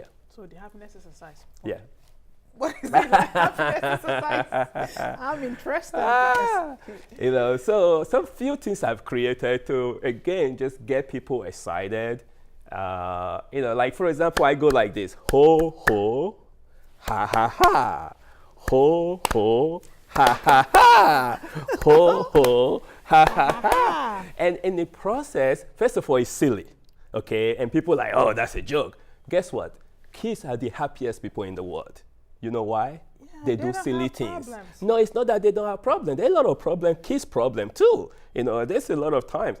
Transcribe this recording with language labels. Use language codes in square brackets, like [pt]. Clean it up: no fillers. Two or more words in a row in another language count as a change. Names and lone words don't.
[en] So the happiness exercise. Yeah. What is it, the happiness exercise? I'm interested. So some few things I've created to, again, just get people excited. Like for example, I go like this: ho, ho, ha, ha, ha. Ho, ho, ha, ha, ha. Ho, ho, ha, ha, ha. And in the process, first of all, it's silly, okay? And people are like, oh, that's a joke. Guess what? Kids are the happiest people in the world. You know why? Yeah, they do silly things. Problems. No, it's not that they don't have problems. There are a lot of problems, kids' problem too. There's a lot of times.